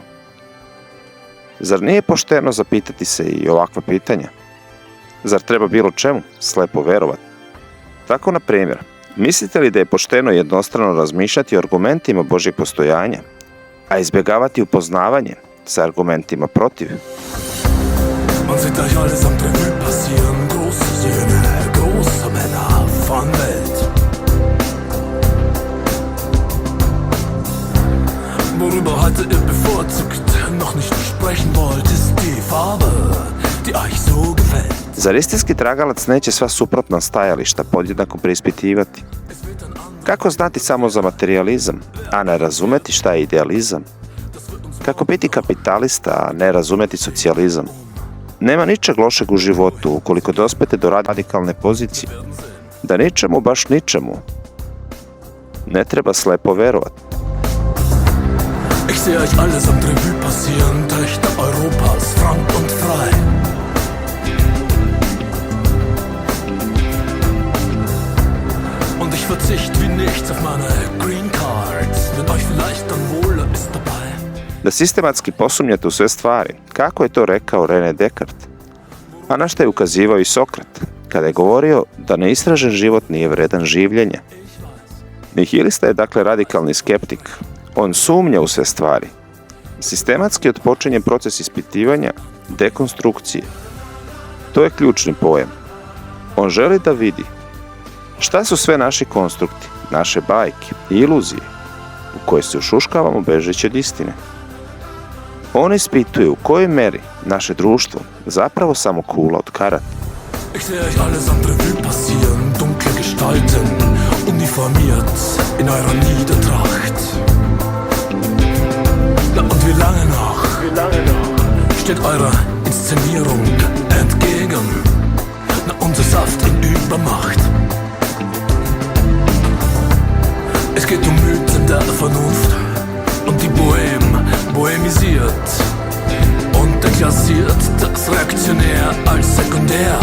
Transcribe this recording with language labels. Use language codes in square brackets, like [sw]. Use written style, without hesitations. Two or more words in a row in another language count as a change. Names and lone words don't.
[sr] Zar nije pošteno zapitati se i ovakva pitanja? Zar treba bilo čemu slepo verovati? Tako, na primjer, mislite li da je pošteno jednostrano razmišljati o argumentima Božjeg postojanja, a izbjegavati upoznavanje sa argumentima protiv? [de] Man sieht euch alles am Revue passieren, große Söhne, große Männer von Welt. Worüber heute ihr bevorzugt noch nicht sprechen wollt, ist die Farbe, die euch so gefällt. [sr] Zar istinski tragalac neće sva suprotna stajališta podjednako preispitivati? Kako znati samo za materijalizam, a ne razumeti šta je idealizam? Kako biti kapitalista, a ne razumeti socijalizam? Nema ničeg lošeg u životu ukoliko dospete do radikalne pozicije, da ničemu, baš ničemu, ne treba slepo verovati. [de] Ich sehe euch alles am Revue passieren, Töchter Europas, frank und frei. Und ich verzicht wie nichts auf meine [en] Green Cards, [de] wenn euch vielleicht dann wohler ist dabei. [sr] Da sistematski posumnjate u sve stvari, kako je to rekao René Descartes, a na što je ukazivao i Sokrat, kada je govorio da neistražen život nije vredan življenja. Nihilista je dakle radikalni skeptik. On sumnja u sve stvari. Sistematski otpočinje proces ispitivanja, dekonstrukcije. To je ključni pojam. On želi da vidi šta su sve naši konstrukti, naše bajke i iluzije u koje se ušuškavamo bežeći od istine. On ispituje u kojoj meri naše društvo zapravo samo kula od karata. [de] Ich sehe euch allesamt Revue passieren, dunkle Gestalten, uniformiert in eurer Niedertracht. Na und wie lange noch steht eurer Inszenierung entgegen? Na, unser Saft in Übermacht. Es geht um Mythen der Vernunft und die bohemisiert und deklassiert das reaktionär als sekundär.